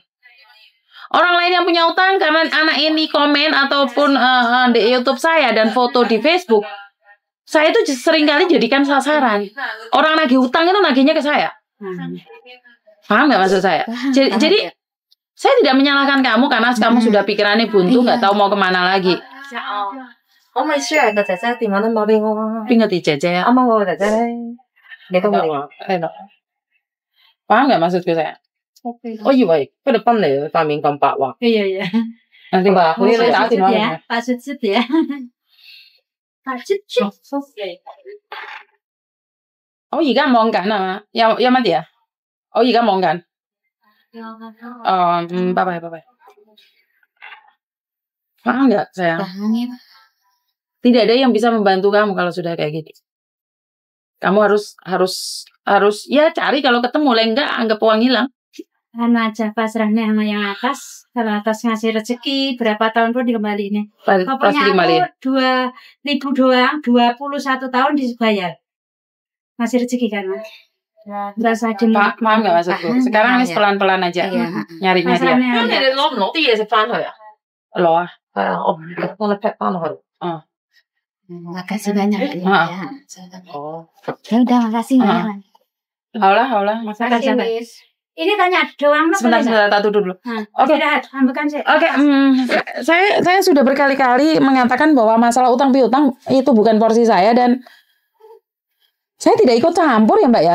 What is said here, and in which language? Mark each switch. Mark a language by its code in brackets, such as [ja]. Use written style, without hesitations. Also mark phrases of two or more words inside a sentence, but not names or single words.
[id] Orang lain yang punya utang karena anak ini komen ataupun di YouTube saya dan foto di Facebook, saya itu seringkali jadikan sasaran. Orang nagih utang itu nagihnya ke saya. Paham nggak maksud saya? Jadi saya tidak menyalahkan kamu karena kamu sudah pikirannya buntu, nggak tahu mau kemana lagi. [yue] 可唔可以 share 個姐姐電話 number 俾我啊？邊個啲姐姐啊？啱啱嗰個姐姐咧，你都冇電話。 [id] Paham nggak maksudku saya? [yue] 我以為菲律賓嚟，塊面咁白滑。 [id] Iya. Nanti Mbak, ini saya tahu Sud ya, Pak Sud ya. Pak Sud. [yue] 我而家望緊啊嘛，有乜嘢啊？我而家望緊。拜拜。 [id] Paham nggak saya? Paham ya, Pak. Tidak ada yang bisa membantu kamu kalau sudah kayak gitu. Kamu harus ya cari, kalau ketemu lah, enggak anggap uang hilang. Anu aja pasrahnya sama yang atas. Kalau atas ngasih rezeki berapa tahun pun dikembaliin. Pokoknya Pasti kembali. aku 2.000 doang, 21 tahun dibayar. Ngasih rezeki kan, Mas. Berasa Paham nggak maksudku? Sekarang ini pelan-pelan aja nyarinya dia. [yue] 咁你哋攞唔攞啲嘢食翻去啊？ [id] Loh, [yue] 係啊，我幫你 pack 翻落去。 [id] Makasih banyak. Ah. Ya. 哦， Ya udah, makasih banyak. haulah. Makasih, Mas. Ini tanya doang, Mas. Sebentar, tak dulu. Oke, ambilkan sih. Oke, saya sudah berkali-kali mengatakan bahwa masalah utang piutang itu bukan porsi saya dan saya tidak ikut campur ya, Mbak ya.